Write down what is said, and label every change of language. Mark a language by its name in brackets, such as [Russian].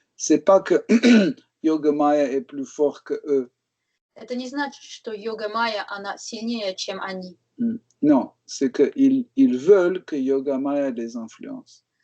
[French] C'est pas que Yoga Maya est plus fort que eux. [Russian] Это не значит, что Йога Майя, она сильнее, чем они. [French] Non, c'est qu'ils veulent que Yoga Maya les influence.